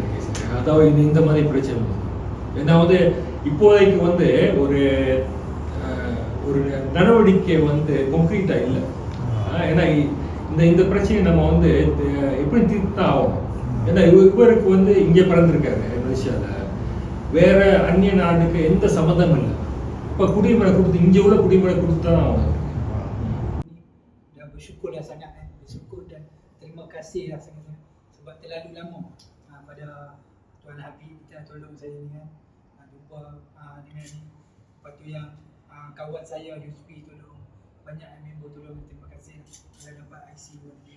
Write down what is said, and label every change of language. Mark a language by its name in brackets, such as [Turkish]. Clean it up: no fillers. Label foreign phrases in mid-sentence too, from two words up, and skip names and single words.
[Tamil] அதாவது இந்த மாதிரி பிரச்சனை ஏன்னா வந்து இப்போதைக்கு வந்து ஒரு நடவடிக்கை வந்து கொங்க்ரீட்டா இல்லை. ஏன்னா இந்த பிரச்சனையை நம்ம வந்து எப்படி தீர்த்தான் ஆகணும். ஏன்னா இவருக்கு வந்து இங்கே பிறந்திருக்காரு மலேசியாவில், வேற அந்நிய நாட்டுக்கு எந்த சம்மந்தமும் இல்லை. இப்போ குடியுரிமை கொடுத்து இங்கே உள்ள குடியுரிமை கொடுத்து தான் ஆகணும். [Malay] Bersyukur dah sangat, bersyukur dan terima kasih lah sangat sebab terlalu lama pada Tuan Habib kita tolong saya ni kan, jumpa dengan ni. Lepas tu yang kawan saya USP tolong, banyak member tolong, terima kasih saya dapat IC biru.